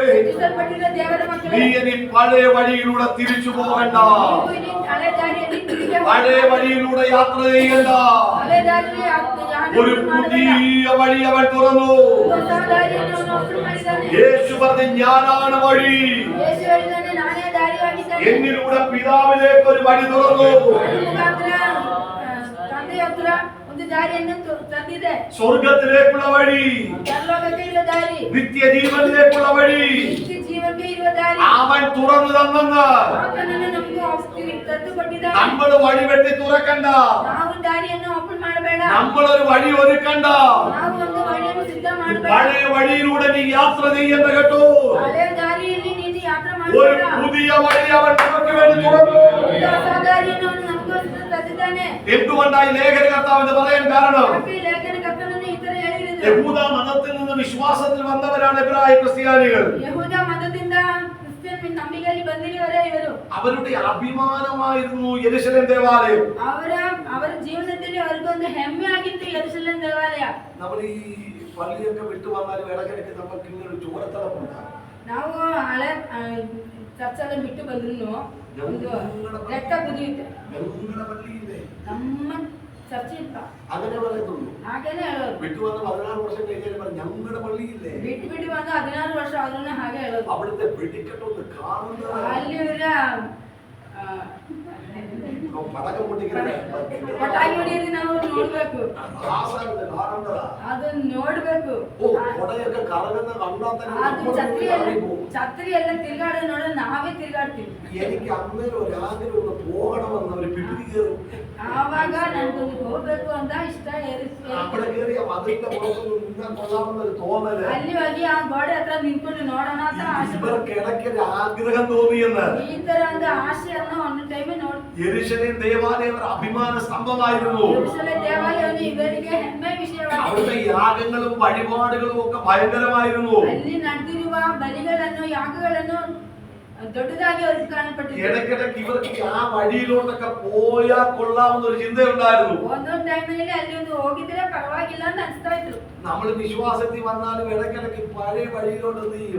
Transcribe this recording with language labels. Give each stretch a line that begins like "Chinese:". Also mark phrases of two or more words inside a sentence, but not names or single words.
Kannada: ರಕ್ಷಿಸಲ್ಪಟ್ಟಿರುವ ದೇವರ
Malayalam: നീ
Kannada: ಮಕ್ಕಳೇ,
Malayalam: ഇനി പഴയ വഴിയിലൂടെ തിരിച്ചു പോകണ്ട.
Kannada: ನೀವು ಇನ್ನು ಹಳೆ ದಾರಿಯಲ್ಲಿ ತಿರುಗಿ
Malayalam: പഴയ വഴിയിലൂടെ യാത്ര ചെയ്യണ്ട.
Kannada: ಹಳೆ ದಾರಿಯಲ್ಲಿ
Malayalam: ഒരു പുതിയ വഴി അവൻ തുറന്നു.
Kannada: ಹೊಸ ದಾರಿಯನ್ನು ಅವನು ಓಪನ್ ಮಾಡಿದ್ದಾನೆ.
Malayalam: യേശു പറഞ്ഞു, ഞാനാണ് വഴി.
Kannada: ಯೇಸು ಹೇಳಿದ್ದಾನೆ, ನಾನೇ ದಾರಿಯಾಗಿದ್ದೇನೆ.
Malayalam: എന്നിലൂടെ പിതാവിലേക്ക് ഒരു വഴി തുറന്നു.
Kannada: ನನ್ನ ಮುಖಾಂತರ ತಂದೆಯ ಹತ್ರ ಒಂದು ದಾರಿಯನ್ನು ತಂದಿದೆ.
Malayalam: സ്വർഗത്തിലേക്കുള്ള വഴി,
Kannada: ಪರಲೋಕಕ್ಕೆ ಇರುವ ದಾರಿ,
Malayalam: നിത്യജീവനിലേക്കുള്ള വഴി
Kannada: ನಿತ್ಯ ಜೀವಕ್ಕೆ ಇರುವ ದಾರಿ
Malayalam: അവൻ തുറന്നു തന്നെന്ന്
Kannada: ಆತನನ್ನು ನಮಗೂ ತಂದು ಕೊಟ್ಟಿದ್ದಾನೆ.
Malayalam: നമ്മൾ വഴി വെട്ടി തുറക്കണ്ട.
Kannada: ನಾವು ದಾರಿಯನ್ನು ಓಪನ್ ಮಾಡಬೇಡ.
Malayalam: നമ്മളൊരു വഴി ഒരുക്കണ്ട.
Kannada: ನಾವು ಒಂದು ವഴിಯನ್ನು ಸಿದ್ಧ ಮಾಡಬೇಡ.
Malayalam: പഴയ വഴിയിലൂടെ നീ യാത്ര ചെയ്യേണ്ട കേട്ടോ.
Kannada: ಹಳೆಯ ದಾರಿಯಲ್ಲಿ ನೀನು ಯಾತ್ರೆ
Malayalam: ഒരു
Kannada: ಮಾಡಬೇಡ.
Malayalam: പുതിയ വഴി അവൻ നമുക്ക് വേണ്ടി തുറന്നു.
Kannada: ಹೊಸ ದಾರಿಯನ್ನು ಅವನು ನಮಗೋಸ್ಕರ ತೆರೆದಿದ್ದಾನೆ.
Malayalam: എന്തുകൊണ്ടായി ലേഖന കർത്താവ് എന്ന് പറയാൻ കാരണം?
Kannada: ಯಾಕೆ ಲೇಖನ ಕರ್ತನನ್ನು ಈ ತರ ಹೇಳಿದ್ರು?
Malayalam: യഹൂദ മതത്തിൽ നിന്ന് വിശ്വാസത്തിൽ വന്നവരാണ് എബ്രായ ക്രിസ്ത്യാനികൾ.
Kannada: ಯಹೂದ ಮತದಿಂದ ಕ್ರಿಶ್ಚಿಯನ್ ನಂಬಿಕೆಯಲ್ಲಿ ಬಂದಿರುವವರೇ ಇವರು.
Malayalam: അവരുടെ അഭിമാനമായിരുന്നു യെരൂശലേം ദേവാലയം.
Kannada: ಅವರ ಜೀವನದಲ್ಲಿ ಅವರಿಗೊಂದು ಹೆಮ್ಮೆ ಆಗಿತ್ತು ಯೆರೂಸಲೇಮ್ ದೇವಾಲಯ.
Malayalam: നമ്മൾ ഈ പള്ളിയൊക്കെ വിട്ടു വന്നാലും ഇടയ്ക്കിടയ്ക്ക് നമുക്ക് ഇങ്ങനെ ഒരു ചോരത്തളപ്പുണ്ടാകും.
Kannada: ನಾವು ಹಳೆ ಚರ್ಚೆಲ್ಲ ಬಿಟ್ಟು ಬಂದ್ರು ಒಂದು ರಕ್ತ ಕುದಿಯುತ್ತೆ.
Malayalam: ഞങ്ങളുടെ പള്ളിയില്ലേ
Kannada: ನಮ್ಮ ಚರ್ಚೆ ಇತ್ತ
Malayalam: അങ്ങനെ പറയത്തുള്ളൂ.
Kannada: ಹಾಗೇನೆ ಹೇಳೋದು.
Malayalam: വിട്ടു വന്ന് 16 വർഷം കഴിഞ്ഞാൽ പറഞ്ഞു ഞങ്ങളുടെ പള്ളിയില്ലേ.
Kannada: ಬಿಟ್ಟು ಬಂದು 16 ವರ್ಷ ಆದ್ರೂ ಹಾಗೆ ಹೇಳೋದು.
Malayalam: അവിടുത്തെ വെടിക്കെട്ടൊന്ന് കാണുന്നത്
Kannada: ಅಲ್ಲಿ ಇವರ
Malayalam: പടക്കം പൊട്ടിക്കുന്നത്
Kannada: ಪಟಾಕಿ ಹೊಡೆಯೋದು ನಾವು ನೋಡ್ಬೇಕು.
Malayalam: കാണേണ്ടതാ.
Kannada: ಅದನ್ನ ನೋಡ್ಬೇಕು.
Malayalam: കൊടയൊക്കെ കറങ്ങുന്ന കണ്ടാൽ
Kannada: ಅದು
Malayalam: തന്നെ
Kannada: ಛತ್ರಿ ಎಲ್ಲ ತಿರ್ಗಾಡೋದು ನೋಡಿದ್ರೆ ನಾವೇ ತಿರ್ಗಾಡ್ತೀವಿ.
Malayalam: എനിക്ക് അന്നേരം ഒരു ആഗ്രഹം ഒന്ന് പോകണമെന്ന് ഒരു പിടിരി കയറും.
Kannada: ಆವಾಗ ನನ್ಗೊಂದು ಹೋಗ್ಬೇಕು ಅಂತ ಇಷ್ಟ
Malayalam: അവിടെ കയറിയ മതിലിന്റെ പുറത്തൊന്ന് നിന്നാൻ കൊള്ളാമെന്നൊരു തോന്നല്.
Kannada: ಅಲ್ಲಿ ಹೋಗಿ ಆ ಗೋಡೆ ಹತ್ರ ನಿಂತ್ಕೊಂಡು ನೋಡೋಣ ಅಂತ ಆಸೆ.
Malayalam: ഇവർക്ക് ഇടയ്ക്കൊരു ആഗ്രഹം തോന്നിയെന്ന്.
Kannada: ಈ ತರ ಒಂದು ಆಸೆಯನ್ನು ಒಂದು ಟೈಮ್ ನೋಡಿ.
Malayalam: യെരൂശലേം ദേവാലയം ഒരു അഭിമാന സ്തംഭമായിരുന്നു.
Kannada: ಯೆರೂಸಲೇಮ್ ದೇವಾಲಯವನ್ನು ಇವರಿಗೆ ಹೆಮ್ಮೆ ವಿಷಯವಾಗಿದೆ.
Malayalam: അവിടുത്തെ യാഗങ്ങളും വഴിപാടുകളും ഒക്കെ ഭയങ്കരമായിരുന്നു.
Kannada: ಅಲ್ಲಿ ನಡೆದಿರುವ ಬಲಿಗಳನ್ನು ಯಾಗಗಳನ್ನು ದೊಡ್ಡದಾಗಿ ಅವರಿಗೆ ಕಾಣಪಟ್ಟಿದೆ.
Malayalam: ഇടയ്ക്കിടയ്ക്ക് ഇവർക്ക് ആ വഴിയിലോട്ടൊക്കെ പോയാൽ കൊള്ളാമെന്ന ഒരു ചിന്തയുണ്ടായിരുന്നു.
Kannada: ಒಂದೊಂದು ಟೈಮಲ್ಲಿ ಅಲ್ಲಿ ಒಂದು ಹೋಗಿದ್ರೆ ಪರವಾಗಿಲ್ಲ ಅಂತ ಅನಿಸ್ತಾ ಇತ್ತು.
Malayalam: നമ്മൾ വിശ്വാസത്തിൽ വന്നാലും ഇടയ്ക്കിടയ്ക്ക് പഴയ വഴിയിലോട്ട് എന്ത് ചെയ്യും?